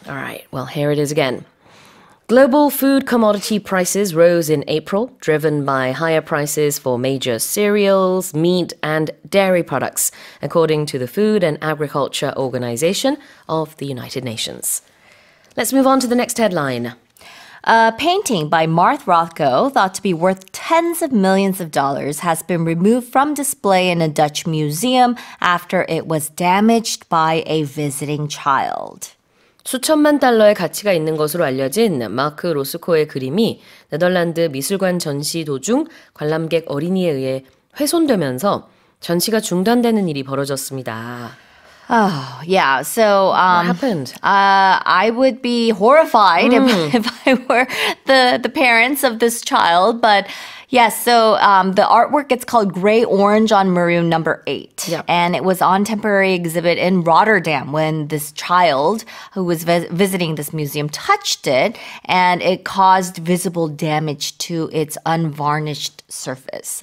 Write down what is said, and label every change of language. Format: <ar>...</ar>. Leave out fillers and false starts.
<en>All right, well, here it is again. Global food commodity prices rose in April, driven by higher prices for major cereals, meat, and dairy products, according to the Food and Agriculture Organization of the United Nations. Let's move on to the next headline. A painting by Martha Rothko, thought to be worth tens of millions of dollars, has been removed from display in a Dutch museum after it was damaged by a visiting child.</en> <ko>수천만 달러의 가치가 있는 것으로 알려진 마크 로스코의 그림이 네덜란드 미술관 전시 도중 관람객 어린이에 의해 훼손되면서 전시가 중단되는 일이 벌어졌습니다.</ko> <en>Oh, yeah. So, What happened? I would be horrified if I were the parents of this child. But yes, so the artwork, it's called Gray Orange on Maroon number 8. Yep. And it was on temporary exhibit in Rotterdam when this child who was visiting this museum touched it, and it caused visible damage to its unvarnished surface.</en>